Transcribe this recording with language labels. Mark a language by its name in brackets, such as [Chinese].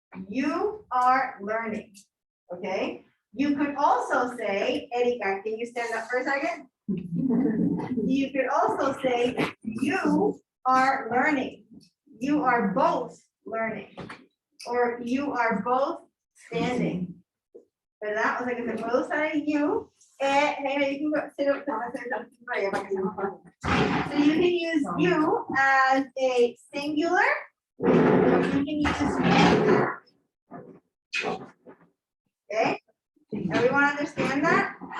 [English] You are learning. Okay? You could also say, Erika, can you stand up for a second? You could also say, you are learning. You are both learning. Or you are both standing. [Spanish] ¿Verdad? O sea que se puede usar el you. [English] Hey, you can go sit up. So you can use you as a singular. Or you can use okay? Everyone understand that?